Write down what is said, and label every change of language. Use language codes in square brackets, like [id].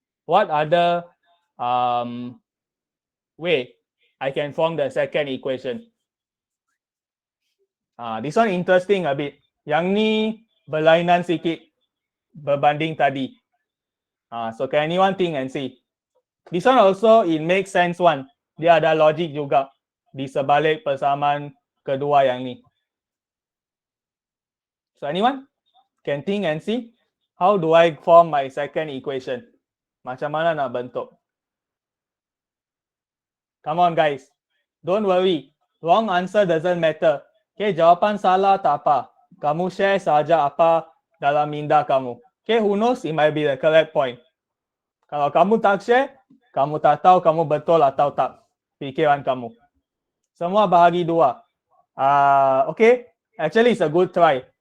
[en] What other way I can form the second equation? This one interesting a bit. [ms] Yang ni berlainan sikit berbanding tadi. [en] So can anyone think and see? This one also it makes sense one. [ms] Dia ada logic juga di sebalik persamaan kedua yang ni. [en] So anyone can think and see? How do I form my second equation? [ms] Macam mana nak bentuk? [en] Come on, guys. Don't worry. Wrong answer doesn't matter. [ms] Okay, jawapan salah tak apa. Kamu share saja apa dalam minda kamu. Okay, [en] who knows? It might be the correct point. [ms] Kalau kamu tak share, kamu tak tahu kamu betul atau tak fikiran kamu. Semua bahagi dua. [en] Okay, actually it's a good try.